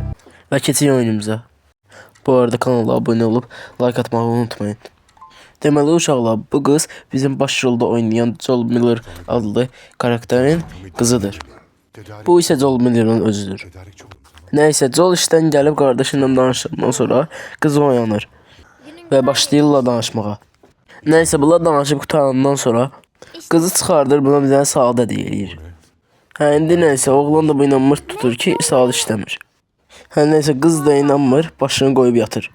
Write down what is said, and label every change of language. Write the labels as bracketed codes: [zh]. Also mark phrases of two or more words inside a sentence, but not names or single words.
[az] Ve keçək oyunumuza. [tr] Bu arada kanala abone olup like atmayı unutmayın. [az] Deməli uşaqlar, bu kız bizim baş rolda oynayan Joel Miller adlı karakterin kızıdır. [tr] Bu ise Joel Miller'ın özüdür. [az] Neyse, Joel işten gəlib qardaşıyla danışdıqdan sonra kız oyanır ve başlayırlar danışmağa. Neyse, bunlar danışıb qutarandan sonra kızı çıxardır, buna bir dənə saat deyir. İndi neyse, oğlan da bu inanmır, tutur ki saat işləmir. Neyse, kız da inanmır, başını qoyub yatır.